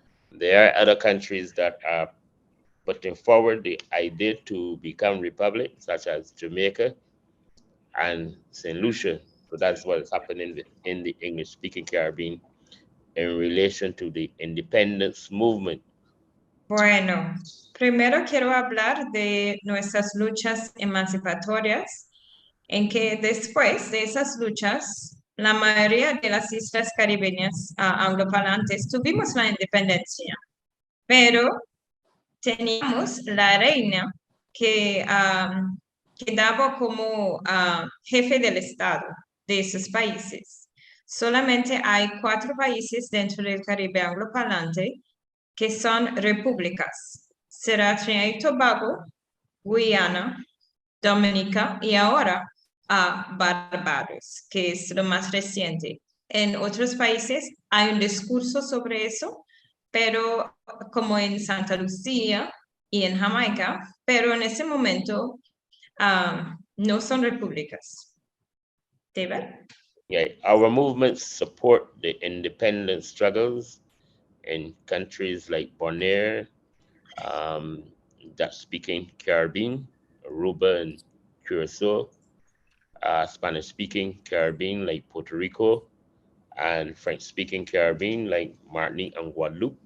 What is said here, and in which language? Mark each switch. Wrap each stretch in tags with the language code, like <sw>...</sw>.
<en>There are other countries that are putting forward the idea to become republic, such as Jamaica and St. Lucia. So that's what is happening in the English-speaking Caribbean in relation to the independence movement.</en> <es>Bueno, primero quiero hablar de nuestras luchas emancipatorias, en que después de esas luchas, la mayoría de las islas caribeñas angloparlantes tuvimos la independencia, pero teníamos la reina que quedaba como jefe del Estado de esos países. Solamente hay 4 países dentro del Caribe angloparlante que son repúblicas. Será Trinidad y Tobago, Guyana, Dominica y ahora Barbados, que es lo más reciente. En otros países hay un discurso sobre eso, pero como en Santa Lucía y en Jamaica, pero en ese momento no son repúblicas. David?</es> <en>Yeah, our movements support the independence struggles in countries like Bonaire, Dutch-speaking Caribbean, Aruba and Curacao, Spanish-speaking Caribbean like Puerto Rico, and French-speaking Caribbean like Martinique and Guadeloupe.</en>